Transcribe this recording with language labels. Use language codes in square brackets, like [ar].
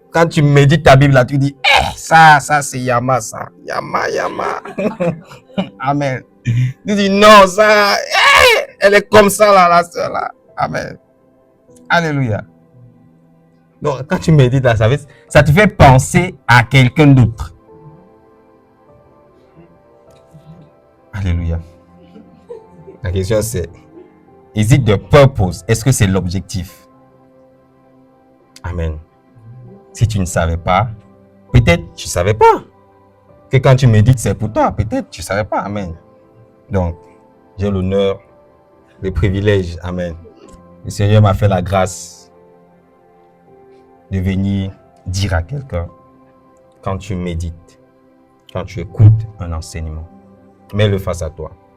[fr] Quand tu médites ta Bible, là, tu dis, ça, c'est Yama, ça. Yama. Amen. Tu dis, non, ça, elle est comme ça, là, la soeur, là. Amen. Alléluia. Donc, quand tu médites là, ça te fait penser à quelqu'un d'autre. Alléluia. La question c'est, [en] is it the purpose? [fr] Est-ce que c'est l'objectif? Amen. Si tu ne savais pas, peut-être tu ne savais pas que quand tu médites, c'est pour toi. Peut-être tu ne savais pas. Amen. Donc, j'ai l'honneur, le privilège. Amen. Le Seigneur m'a fait la grâce de venir dire à quelqu'un, quand tu médites, quand tu écoutes un enseignement, mets-le face à toi.